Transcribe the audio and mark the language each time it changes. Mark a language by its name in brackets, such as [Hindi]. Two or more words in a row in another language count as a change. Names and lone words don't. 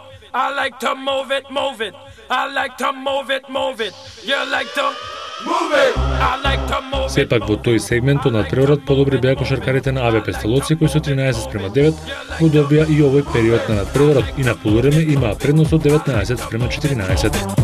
[English] I like to move it, move it. I like to move it, move it. You like to move it. I like to move it. [Macedonian] Сепак во тој сегмент од надпреварот подобри беа кошаркарите на АБ Песталоци кои со 13-9 го добија и овој период на надпреварот и на полувреме имаа предност од 19-14.